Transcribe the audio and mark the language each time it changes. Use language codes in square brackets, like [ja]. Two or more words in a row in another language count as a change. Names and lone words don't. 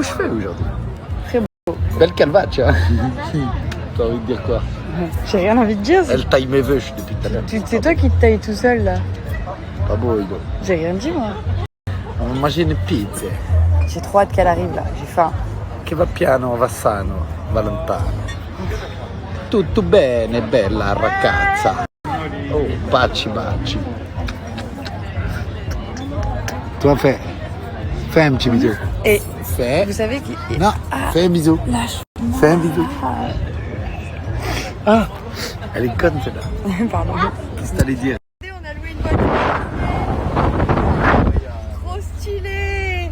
[fr] beaux cheveux aujourd'hui. Très beau. Belle calva, tu vois. T'as envie de dire quoi? J'ai rien envie de dire. Elle taille mes vœux depuis tout à l'heure. C'est toi qui te tailles tout seul là. Pas beau, Hugo. J'ai rien dit moi. On va manger une pizza. J'ai trop hâte qu'elle arrive là. J'ai faim. [it] Che va piano, va sano, va lontano. Tutto bene, bella ragazza. Oh, baci, baci. [fr] Toi, fais un petit bisou. Et Fais. vous savez qui. Non, fais un bisou. Lâche-moi. Fais un bisou. Ah, elle est conne celle-là. Pardon. Qu'est-ce que t'allais dire? On a loué une voiture. Trop stylé.